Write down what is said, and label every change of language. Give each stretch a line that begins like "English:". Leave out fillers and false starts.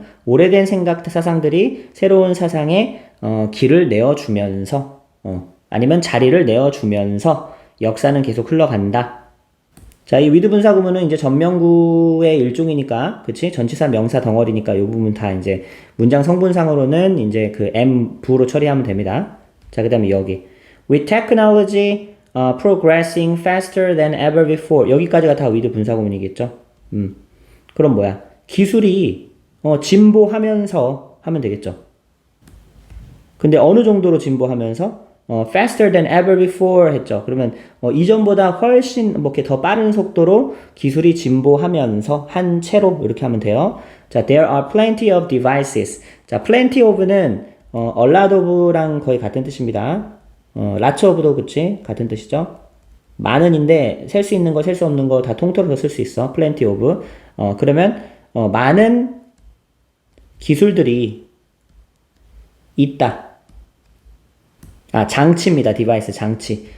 Korean: 오래된 사상들이 새로운 사상에, 길을 내어주면서, 아니면 자리를 내어주면서 역사는 계속 흘러간다. 자, 이 with 분사구문은 이제 전명구의 일종이니까, 그치? 전치사 명사 덩어리니까 이 부분 다 이제 문장 성분상으로는 이제 그 am, 부로 처리하면 됩니다. 자, 그 다음에 여기.
English: With technology progressing faster than ever before.
Korean: 여기까지가 다 with 분사구문이겠죠? 그럼 뭐야? 기술이 진보하면서 하면 되겠죠? 근데 어느 정도로 진보하면서?
English: faster than ever before
Korean: 했죠. 그러면 이전보다 훨씬 뭐 이렇게 더 빠른 속도로 기술이 진보하면서 한 채로 이렇게 하면 돼요.
English: 자, there are plenty of devices.
Korean: 자, plenty of는 a lot of랑 거의 같은 뜻입니다. lots of도 그치? 같은 뜻이죠. 많은인데 셀 수 있는 거, 셀 수 없는 거 다 통틀어서 쓸 수 있어.
English: plenty of.
Korean: 그러면 많은 기술들이 있다. 아, 장치입니다. 디바이스, 장치.